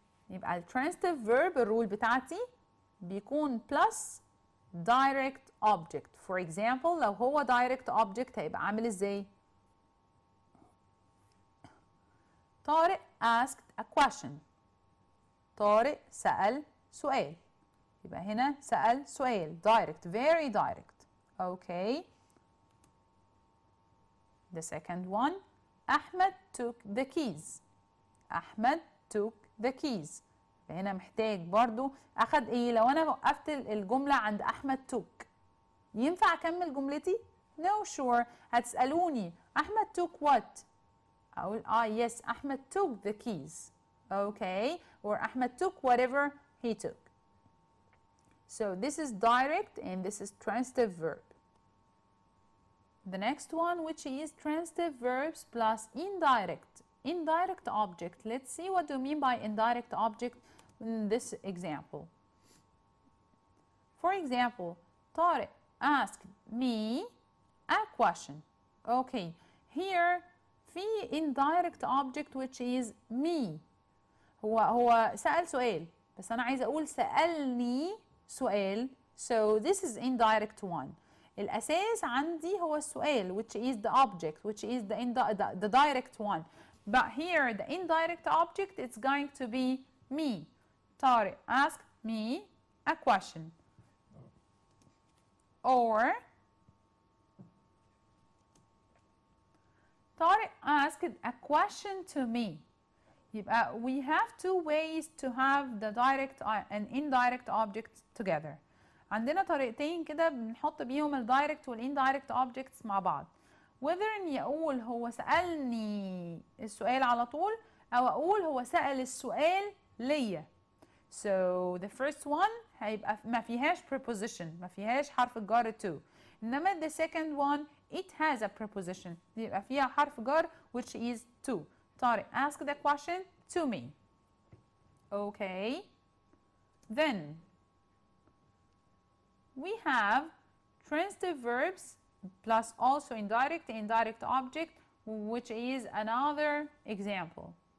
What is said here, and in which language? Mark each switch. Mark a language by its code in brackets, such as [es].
[ar] يبقى [en] transitive verb [ar] الرول بتاعتي بيكون [en] plus direct object. For example, [ar] لو هو [en] direct object [ar] هيبقى عامل ازاي؟ [en] طارق asked a question. [ar] طارق سأل سؤال. يبقى هنا سأل سؤال [en] direct, very direct. Okay. The second one, Ahmed took the keys. Ahmed took the keys. [ar] هنا محتاج برضو أخد إيه؟ لو أنا وقفت الجملة عند أحمد took ينفع أكمل جملتي؟ [en] No sure. [ar] هتسألوني أحمد took what؟ أقول [en] yes أحمد took the keys. Okay, or Ahmed took whatever he took. So this is direct and this is transitive verb. The next one, which is transitive verbs plus indirect. Indirect object. Let's see what do you mean by indirect object in this example. For example, Tariq asked me a question. Okay, here [ar] في [en] indirect object which is me. [ar] هو سأل سؤال، بس أنا عايزة أقول سألني سؤال. [en] So this is indirect one. [ar] الأساس عندي هو السؤال [en] which is the object, which is the direct one. But here the indirect object it's going to be me. Tariq asked me a question. Or Tariq asked a question to me. [ar] يبقى [en] we have two ways to have the direct and indirect objects together. [ar] عندنا طريقتين كده بنحط بيهم الدايركت والاندايركت objects مع بعض. whether اني اقول هو سألني السؤال على طول او اقول هو سأل السؤال ليا. [en] So the first one [ar] هيبقى ما فيهاش preposition، ما فيهاش حرف الجر to. انما [en] the second one it has a preposition، [ar] يبقى فيها حرف جر [en] which is to. Tariq ask the question to me. Okay. Then we have transitive verbs plus also indirect object, which is another example.